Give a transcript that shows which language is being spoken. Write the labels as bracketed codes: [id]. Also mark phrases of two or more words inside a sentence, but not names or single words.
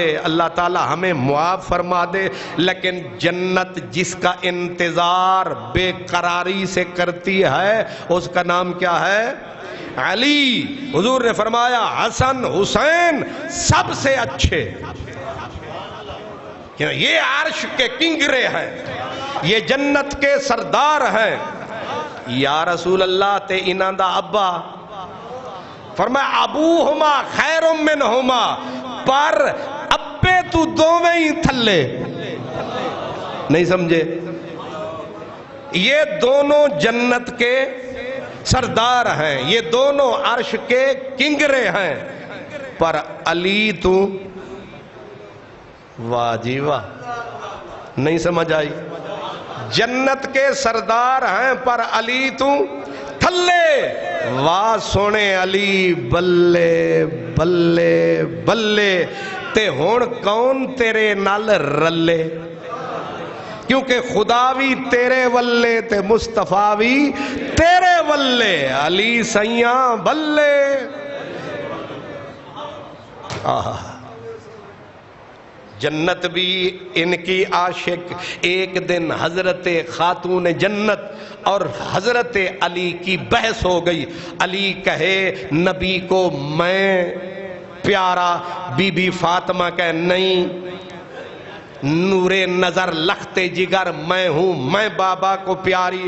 [ur] اللہ تعالی ہمیں معاف فرما دے. لیکن جنت جس کا انتظار بے قراری سے کرتی ہے اس کا نام کیا ہے؟ علی. حضور نے فرمایا حسن حسین سب سے اچھے، یہ عرش کے کنگرے ہیں، یہ جنت کے سردار ہیں. [ar] یا رسول اللہ [pa] تے انہاں دا ابا؟ فرمایا [ar] ابوہما خیر منہما، [pa] پر ابے تو دوویں ہی تھلے. [ur] نہیں سمجھے؟ یہ دونوں جنت کے سردار ہیں، یہ دونوں عرش کے کنگرے ہیں، [pa] پر علی تو واہ جی واہ، [ur] نہیں سمجھ آئی؟ جنت کے سردار ہیں [pa] پر علی تو تھلے. واہ سونے علی بلے بلے بلے. تے ہون کون تیرے نال رلے؟ کیونکہ خدا بھی تیرے ولے تے مصطفیٰ بھی تیرے ولے. علی سیاں بلے. [ur] جنت بھی ان کی عاشق. ایک دن حضرت خاتون جنت اور حضرت علی کی بحث ہو گئی. علی کہے نبی کو میں پیارا، بی بی فاطمہ کہے نہیں، نور نظر لخت جگر میں ہوں، میں بابا کو پیاری.